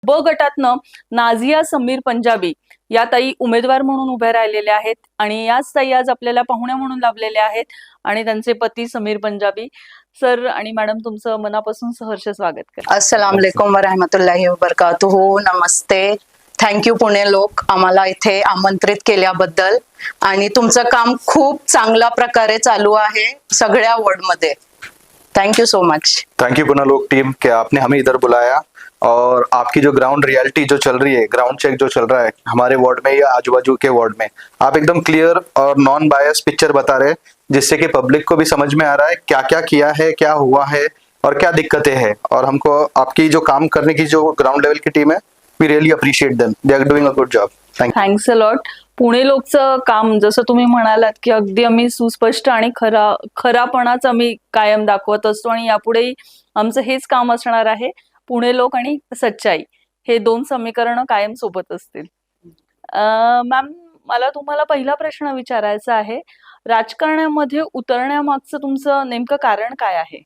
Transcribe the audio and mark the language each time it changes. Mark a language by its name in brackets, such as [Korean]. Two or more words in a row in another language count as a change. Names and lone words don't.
[Marathi] ब गटातनं नाझिया समीर पंजाबी या ताई उमेदवार म्हणून उभ्या राहिलेल्या आहेत आणि याच ताई आज आपल्याला पाहुण्या म्हणून लाभलेल्या आहेत आणि त्यांचे पती समीर पंजाबी. सर आणि मॅडम, तुमचं मनापासून सहर्ष स्वागत करते. [Arabic] السلام عليكم ورحمة الله وبركاته. [Marathi] नमस्ते. थँक्यू पुणे लोक आम्हाला इथे आमंत्रित केल्याबद्दल, आणि तुमचं काम खूप चांगल्या प्रकारे चालू आहे सगळ्या वर्ल्ड मध्ये. [English] thank you so much. thank you [Hindi] पुणे लोक टीम कि आपने हमें इधर बुलाया और आपकी जो [English] ground reality [Hindi] जो चल रही है, [English] ground check [Hindi] जो चल रहा है हमारे वार्ड में या आजू बाजू के वार्ड में, आप एकदम क्लियर और [English] non bias picture [Hindi] बता रहे हैं, जिससे कि पब्लिक को भी समझ में आ रहा है क्या क्या किया है, क्या हुआ है और क्या दिक्कतें हैं. और हमको आपकी जो काम करने की जो [English] ground level [Hindi] की टीम है, [English] we really appreciate them. they are doing a good job. thanks a lot. [Marathi] पुणे लोकचं काम जसं तुम्ही म्हणालात की अगदी आम्ही सुस्पष्ट आणि खरापणाच आम्ही कायम दाखवत असतो आणि यापुढेही आमचं हेच काम असणार आहे. पुणे लोक आणि सच्चाई हे दोन समीकरणं कायम सोबत असतील. मॅम, मला तुम्हाला पहिला प्रश्न विचारायचा आहे, राजकारणामध्ये उतरण्यामागचं तुमचं नेमकं कारण काय आहे?